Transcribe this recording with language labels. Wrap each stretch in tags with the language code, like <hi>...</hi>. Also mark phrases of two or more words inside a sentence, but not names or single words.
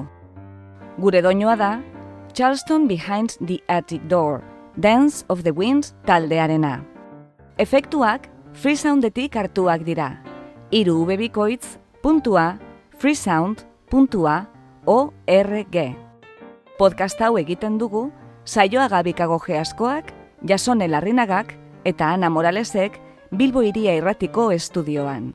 <eu>Gure doinua da Charleston Behind the Attic Door, Dance of the Winds taldearena. Efektuak Freesoundetik hartuak dira. 3 ubebikoitz.freesound.org. Podcast hau egiten dugu Saioa Gabikago Geaskoak, Jasone Larrinagak eta Ana Moralesek Bilbo Hiria Irratiko estudioan.</eu>